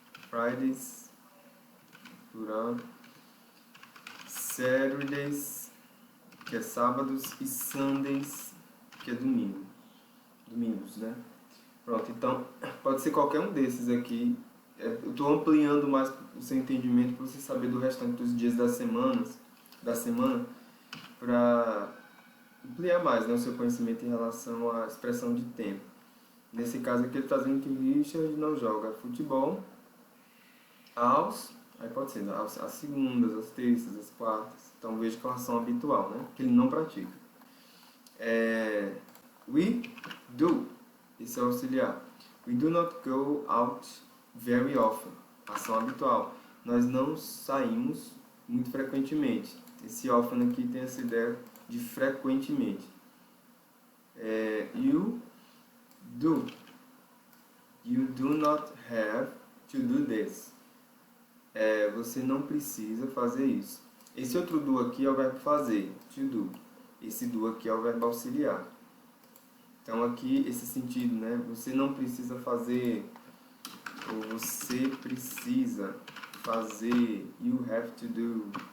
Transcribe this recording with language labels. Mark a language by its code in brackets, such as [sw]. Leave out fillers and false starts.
[en] Fridays, plural. Saturdays, [pt] que é sábados, e Sundays, que é domingo. Domingos, né? Pronto, então pode ser qualquer um desses aqui. Eu estou ampliando mais o seu entendimento para você saber do restante dos dias da semana, para ampliar mais, né, o seu conhecimento em relação à expressão de tempo. Nesse caso aqui ele está dizendo que Richard não joga futebol aí pode ser às segundas, às terças, às quartas. Então veja com relação habitual, né, que ele não pratica. [en] We do, [pt] esse é o auxiliar. [en] We do not go out very often, [pt] ação habitual. Nós não saímos muito frequentemente. Esse often aqui tem essa ideia de frequentemente. [en] You do. You do not have to do this. [pt] Você não precisa fazer isso. Esse outro do aqui é o verbo fazer, to do. Esse do aqui é o verbo auxiliar. Então aqui esse sentido, né? Você não precisa fazer, ou você precisa fazer, [en] you have to do.